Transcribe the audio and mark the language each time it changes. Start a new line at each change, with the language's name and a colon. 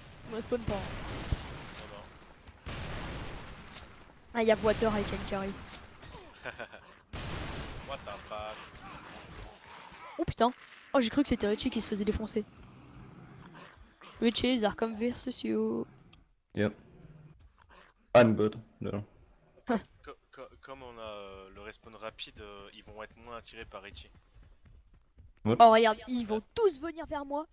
French: Moi, spawn pas. Non, non.
English: Ah,
French: y'a
English: water, I can carry. What the fuck?
French: Oh putain. Oh, j'ai cru que c'était Richie qui se faisait défoncer.
English: Richie, Zarkam versus you. Yep. I'm good. No.
French: Comme on a le respawn rapide, ils vont être moins attirés par Richie. Oh, regarde, ils vont tous venir vers moi.